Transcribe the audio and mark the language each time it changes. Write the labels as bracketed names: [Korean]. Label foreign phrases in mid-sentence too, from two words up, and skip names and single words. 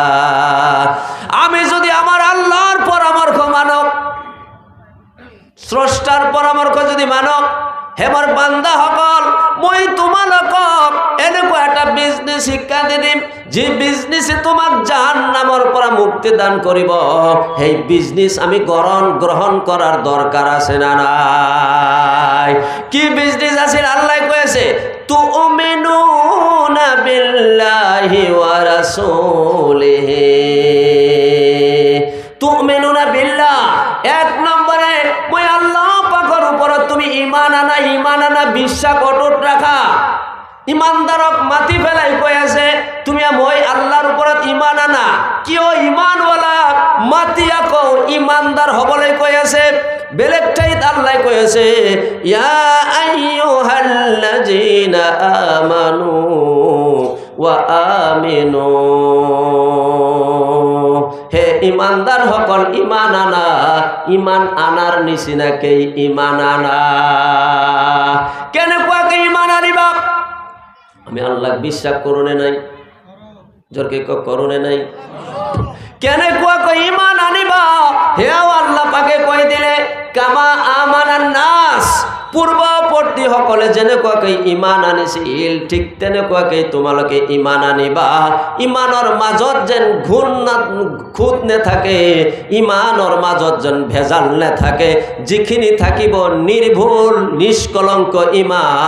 [Assamese] আমি যদি আমাৰ আল্লাহৰ পৰামৰ্শ মানক, স্ৰষ্টাৰ পৰামৰ্শ যদি মানক, হে মোৰ বান্দাসকল, মই তোমালোকক এনেকুৱা এটা বিজনেছ শিক্ষা দি দিম, যি বিজনেছে তোমাক জাহান্নামৰ পৰা মুক্তি দান কৰিব। সেই বিজনেছ আমি গ্ৰহণ কৰাৰ দৰকাৰ আছে না নাই? কি বিজনেছ আছিল? আল্লাহ কৈ আছে, [Arabic] تؤمنون بالله ورسوله. تؤمنون بالله, [Assamese] এক নম্বরে মই আল্লাহ পাকের উপৰত তুমি ইমান আনা, বিশ্বাস অটুট রাখা। ইমানদারক মাতি ফেলাই কৈ আছে তুমি মই আল্লাহর উপৰত ইমান আনা। কিয় ইমানওয়ালা মাতি আকৌ ইমানদার হবলৈ কৈ আছে? বেলেগ ঠাইত আল্লাহ কৈ আছে, [Arabic] يا أيها الذين آمنوا وآمنوا. [Assamese] হে ইমানদার সকল ইমান আনা, ইমান আনার নিচিনাকেই ইমান আনা। কেনেকুৱাকে ইমান আনিবা? আমি আল্লাহ বিশ্বাস কৰোঁ নে নাই? জোৰকে কৰোঁ নে নাই? কেনেকুৱাকৈ ইমান আনিবা? হেও আল্লাহ পাকে কৈ দিলে, [Arabic] كما آمن الناس, [Assamese] পূৰ্বৱৰ্তী সকলে যেনেকুৱাকৈ ইমান আনিছিল ঠিক তেনেকুৱাকৈ তোমালোকে ইমান আনিবা। ইমানৰ মাজত যেন খুঁত নেথাকে, ইমানৰ মাজত যেন ভেজাল নেথাকে। যিখিনি থাকিব নিৰ্ভুল নিষ্কলংক ইমান।